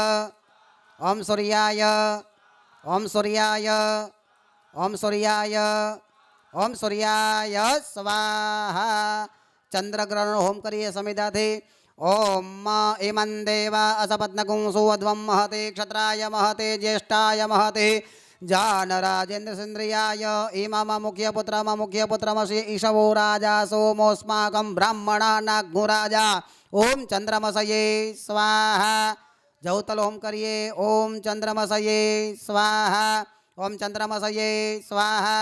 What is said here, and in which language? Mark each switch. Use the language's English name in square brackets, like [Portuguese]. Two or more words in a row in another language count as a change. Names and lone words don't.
[Sanskrit] ઓમ સૂર્યાય. ઓમ સૂર્યાય. ઓમ સૂર્યાય. ઓમ સૂર્યાય સ્વાહા. [Gujarati] ચંદ્રગ્રહણ હોમ કરીએ સમિધાથી. [Sanskrit] ઓમ ઇમં દેવા અસપત્નકું સુવધ્વં મહતે ક્ષત્રાય મહતે જ્યેષ્ઠાય મહતે जानराजेन्द्रसेन्द्रियाय इमम मुख्यपुत्रमसि ईशवो राजा सोमोऽस्माकं ब्राह्मणा नाग्गुराजा। ओम चंद्रमसये स्वाहा। जौतल ओम करिए। ओम चंद्रमसये स्वाहा। ओम चंद्रमसये स्वाहा।